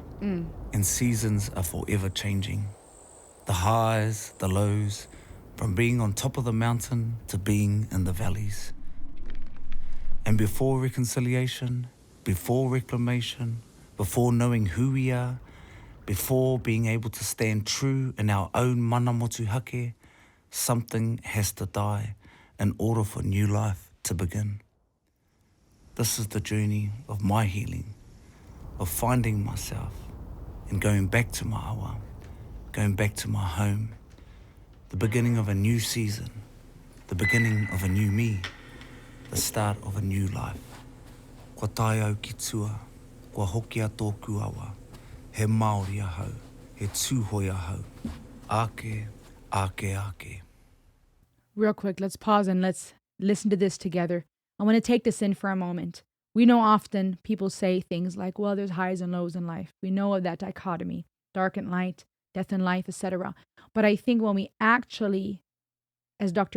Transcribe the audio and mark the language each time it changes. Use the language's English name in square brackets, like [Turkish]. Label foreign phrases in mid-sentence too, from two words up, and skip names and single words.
[English] And seasons are forever changing. The highs, the lows, from being on top of the mountain to being in the valleys. And before reconciliation, before reclamation, before knowing who we are, before being able to stand true in our own [Māori] mana motu hake, [English] something has to die in order for new life to begin. This is the journey of my healing, of finding myself and going back to my awa, going back to my home, the beginning of a new season, the beginning of a new me, the start of a new life. [Māori] Kua tai au ki tua, kua hoki a tōku awa, he Māori ahau, he tūhoi ahau, ake, ake, ake. [English] Real quick, let's pause and let's listen to this together. I want to take this in for a moment. We know often people say things like, well, there's highs and lows in life. We know of that dichotomy, dark and light, death and life, etc. But I think when we actually, as Dr.